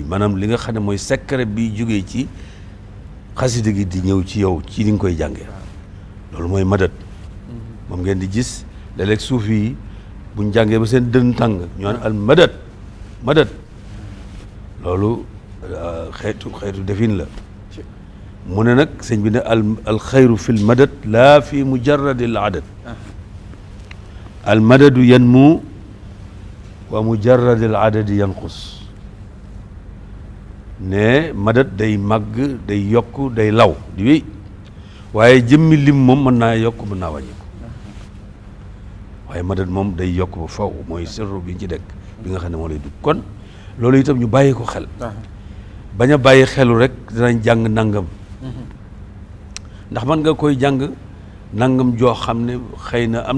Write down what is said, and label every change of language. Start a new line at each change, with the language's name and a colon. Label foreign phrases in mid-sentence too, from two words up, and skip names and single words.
Wolof: maanaam li nga xam ne mooy secret bi jógee ci xasida gi di ñëw ci yow ci li nga koy jàngee loolu mooy madad moom ngeen di gis léeg-léeg suufi yi buñ jàngee ba seen dën tàng ñu naan
Arabic: المدد
Wolof: loolu xeetu defin la mu ne nag sëñ bi ne
Arabic: الخير في المدد لا في مجرد العدد المدد ينمو ومجرد العدد ينقص
Wolof: ne madad day màgg day yokk day law di wéy waaye jëmmi lim moom mën naa yokk mën naa wàññi ko waaye madad moom day yokk ba faw mooy sirru bi ci dekk bi nga xam ne moo lay dugg kon loolu itam ñu bàyyi ko xel bañ a bàyyi xelu rek dinañ jàng nangam ndax man nga koy jàng nangam joo xam ne xëy na am